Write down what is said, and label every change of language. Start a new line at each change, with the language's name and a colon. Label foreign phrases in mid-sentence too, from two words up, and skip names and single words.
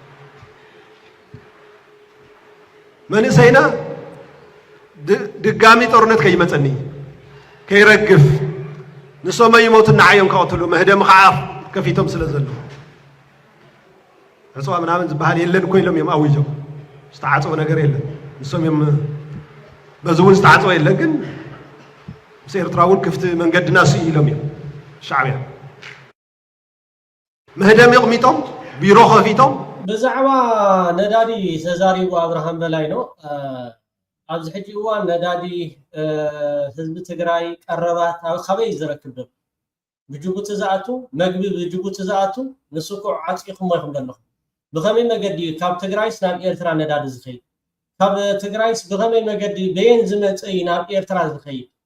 Tigrinya: መንእሰይና ድጋሚ ጦርነት ከይመፀኒ ከይረግፍ ንሶም ይሞቱና ዓዮም ከቅትሉ መህደም ከዓ ከፊቶም ስለ ዘሎ ዕፅዋ ምናምን ዝበሃል የለን እኮ ኢሎም እዮም ኣውጆም ዝተዓፀወ ነገር የለን ንሶም እዮም በዚ እውን ዝተዓፀወ የለን ግን ምስ ኤርትራ እውን ክፍቲ መንገድና ስኡ ኢሎም እዮም ሻዕብያ መህደም ይቕሚጦም ቢሮ ከፊቶም ብዛዕባ ነዳዲ ተዛሪቡ አብርሃም በላይ ነው ኣብዚ ሕጂ እዋን ነዳዲ ህዝቢ ትግራይ ቀረባት ካበይ ዝረክብ ዶ ብጅቡቲ ዝኣቱ መግቢ ብጅቡቲ ዝኣቱ ንስኩዕ ዓፂኹም ኢኹም ዘለኹም ብኸመይ መገዲ ካብ ትግራይስ ናብ ኤርትራ ነዳዲ ዝኸይድ ካብ ትግራይስ ብኸመይ መገዲ በየን ዝመፅእ ናብ ኤርትራ ዝኸይድ